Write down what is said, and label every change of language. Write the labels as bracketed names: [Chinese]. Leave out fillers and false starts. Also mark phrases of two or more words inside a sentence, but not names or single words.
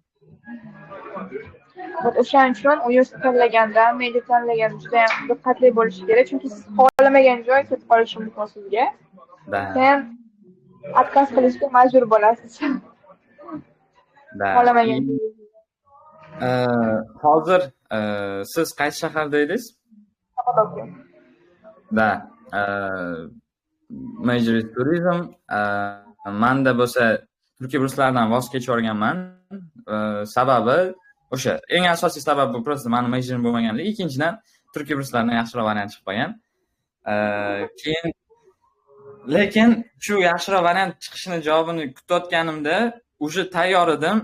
[Uzbek] O'shaning uchun universitet tanlaganda, media tanlaganda juda ham diqqatli bo'lish kerak, chunki siz xohlamagan joy ketib qolishi mumkin sizga. Sen отказ qilishga majbur bo'lasiz. Xohlamagan. Hozir siz qaysi shaharda edingiz? Da. [English] Major is tourism. [Uzbek] Menda bo'lsa Turkiya burslaridan voz kechib olganman. Sababi o'sha eng asosiy sabab bu prosta meni majorim bo'lmaganligi, ikkinchidan Turkiya burslaridan yaxshiroq variant chiqib qolgan. Keyin lekin shu yaxshiroq variant chiqishini javobini kutayotganimda o'sha tayyor edim.